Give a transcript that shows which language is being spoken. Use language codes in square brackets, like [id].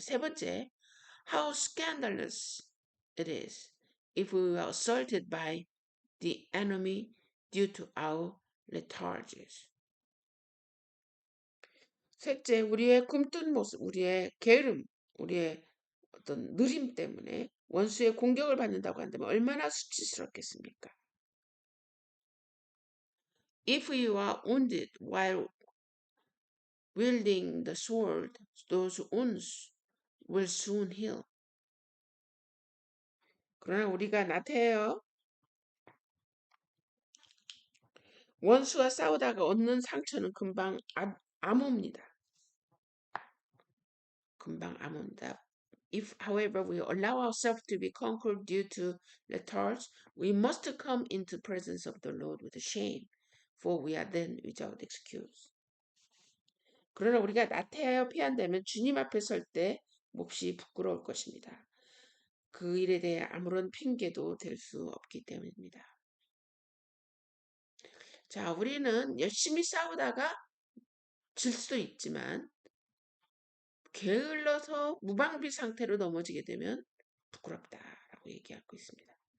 [ko] 세 번째, [en] how scandalous it is if we are assaulted by the enemy due to our lethargy. [ko] 셋째, 우리의 꿈뜬 모습, 우리의 게으름, 우리의 어떤 느림 때문에 원수의 공격을 받는다고 한다면 얼마나 수치스럽겠습니까? [en] If you are wounded while wielding the sword, those wounds will soon heal. [ko] 그러나 우리가 나태해요. 원수와 싸우다가 얻는 상처는 금방 아뭅니다. 금방 아뭅니다. [en] If, however, we allow ourselves to be conquered due to lethargy, we must come into the presence of the Lord with shame, for we are then without excuse. [ko] 그러나 우리가 나태하여 피한다면 주님 앞에 설 때 몹시 부끄러울 것입니다. 그 일에 대해 아무런 핑계도 될 수 없기 때문입니다. 자, 우리는 열심히 싸우다가 질 수도 있지만 게을러서 무방비 상태로 넘어지게 되면 부끄럽다라고 얘기하고 있습니다.